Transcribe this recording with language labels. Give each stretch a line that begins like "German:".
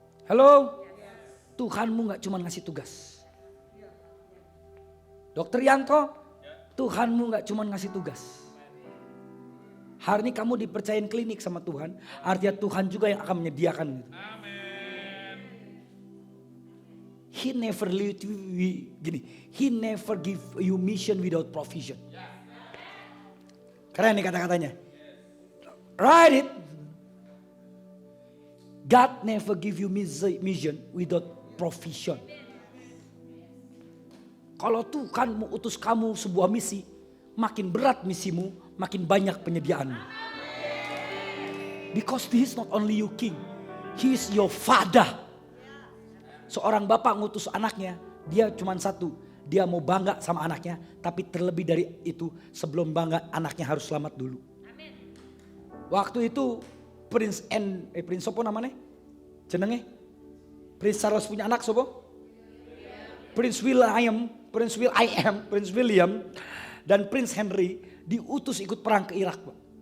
Indonesian: Halo, Tuhanmu nggak cuma ngasih tugas. Dokter Yanto, Tuhanmu gak cuma ngasih tugas. Hari ini kamu dipercayain klinik sama Tuhan. Artinya Tuhan juga yang akan menyediakan itu.
English: He never leave you gini. He never give you mission without provision.
Indonesian: Keren nih kata-katanya.
English: Write it. God never give you mission without provision.
Indonesian: Kalau Tuhan mau utus kamu sebuah misi, makin berat misimu, makin banyak penyediaanmu.
English: Because He is not only your king, He is your father.
Indonesian: Seorang bapak ngutus anaknya, dia cuma satu, dia mau bangga sama anaknya, tapi terlebih dari itu sebelum bangga anaknya harus selamat dulu. Waktu itu Prince sopo namanya? Jenenge? Prince Charles punya anak sopo? Prince William dan Prince Henry diutus ikut perang ke Irak, Pak.